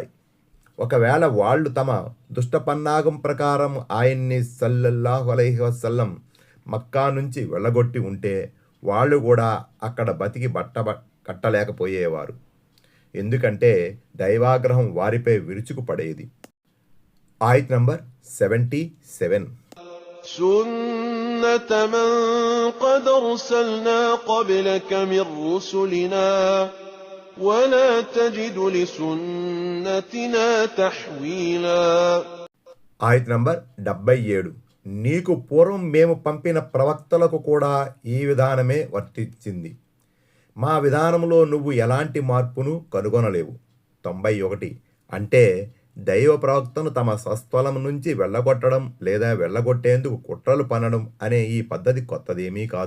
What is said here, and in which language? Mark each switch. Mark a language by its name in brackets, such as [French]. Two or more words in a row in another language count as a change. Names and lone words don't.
[Telugu] ఒకవేళ వాళ్ళు తమ దుష్టపన్నాగం ప్రకారం ఆయన్ని [Arabic] صلى الله عليه وسلم [Telugu] మక్కా నుంచి వెళ్ళగొట్టి ఉంటే వాళ్ళు కూడా అక్కడ బతికి కట్టలేకపోయేవారు. ఎందుకంటే దైవాగ్రహం వారిపై విరుచుకుపడేది. ఆయత్ నంబర్ 77. [Arabic] سنة من قد أرسلنا قبلك من رسلنا ولا تجد لسنتنا تحويلا. [Telugu] ఆయత్ నంబర్ 77. నీకు పూర్వం మేము పంపిన ప్రవక్తలకు కూడా ఈ విధానమే వర్తించింది. మా విధానంలో నువ్వు ఎలాంటి మార్పును కనుగొనలేవు. 91. అంటే దైవ ప్రవక్తను తమ స్వస్థలం నుంచి వెళ్ళగొట్టడం లేదా వెళ్ళగొట్టేందుకు కుట్రలు పన్నడం అనే ఈ పద్ధతి కొత్తదేమీ కాదు.